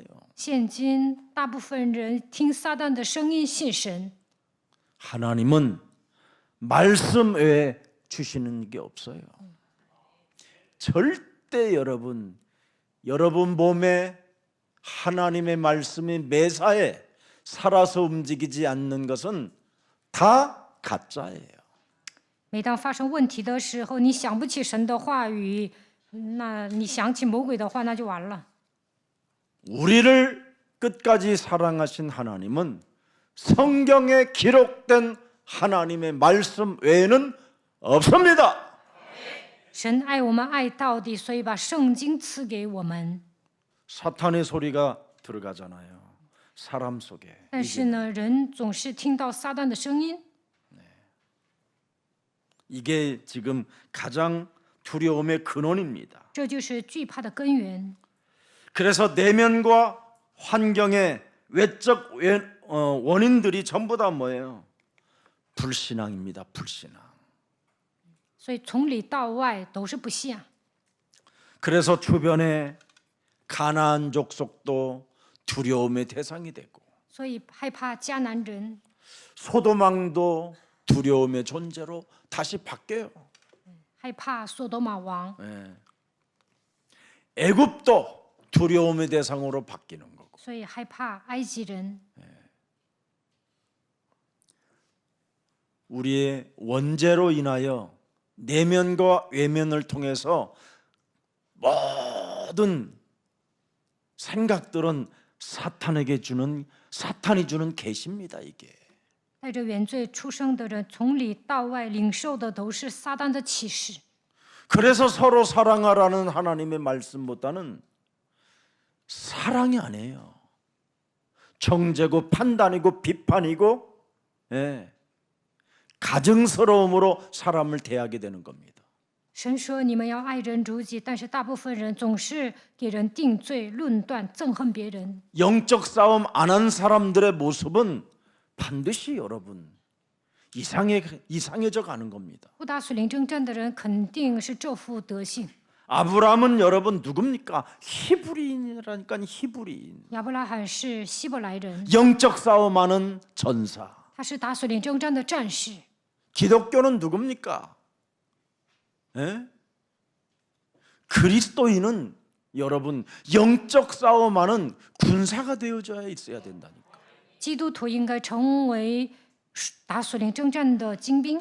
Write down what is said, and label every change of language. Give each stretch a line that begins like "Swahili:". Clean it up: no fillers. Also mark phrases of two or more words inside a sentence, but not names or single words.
Chinese: 现今大部分人听撒旦的声音信神，
Korean: 하나님은 말씀 외에 주시는 게 없어요. 절대 여러분 몸에 하나님의 말씀이 매사에 살아서 움직이지 않는 것은 다 가짜예요.
Chinese: 每当发生问题的时候，你想不起神的话语，那你想起魔鬼的话，那就完了。
Korean: 우리를 끝까지 사랑하신 하나님은 성경에 기록된 하나님의 말씀 외에는 없습니다.
Chinese: 神爱我们爱到底，所以把圣经赐给我们。
Korean: 사탄의 소리가 들어가잖아요. 사람 속에.
Chinese: 但是呢，人总是听到撒旦的声音，
Korean: 이게 지금 가장 두려움의 근원입니다.
Chinese: 这就是惧怕的根源。
Korean: 그래서 내면과 환경의 외적 원인들이 전부 다 뭐예요? 불신앙입니다. 불신앙.
Chinese: 所以从里到外都是不信啊。
Korean: 그래서 주변에 가나안 족속도 두려움의 대상이 되고
Chinese: 所以害怕迦南人，
Korean: 소도망도 두려움의 존재로 다시 바뀌어요.
Chinese: 害怕索多玛王，
Korean: 애굽도 두려움의 대상으로 바뀌는 거고
Chinese: 所以害怕埃及人。
Korean: 우리의 원죄로 인하여 내면과 외면을 통해서 모든 생각들은 사탄이 주는 계시입니다. 이게
Chinese: 带着原罪出生的人，从里到外领受的都是撒旦的启示。
Korean: 그래서 서로 사랑하라는 하나님의 말씀보다는 사랑이 아니에요. 정죄고 판단이고 비판이고 가증스러움으로 사람을 대하게 되는 겁니다.
Chinese: 神说你们要爱人如己，但是大部分人总是给人定罪、论断、憎恨别人。
Korean: 영적 싸움 안 한 사람들의 모습은 반드시 여러분 이상해져 가는 겁니다.
Chinese: 不打属灵征战的人肯定是这副德性。
Korean: 아브라함은 여러분 누굽니까? 히브리인이라니까 히브리인.
Chinese: 亚伯拉罕是希伯来人，
Korean: 영적 싸움하는 전사.
Chinese: 他是打属灵征战的战士。
Korean: 기독교는 누굽니까? 그리스도인은 여러분 영적 싸움하는 군사가 되어져야 있어야 된다니까.
Chinese: 基督徒应该成为打属灵征战的精兵。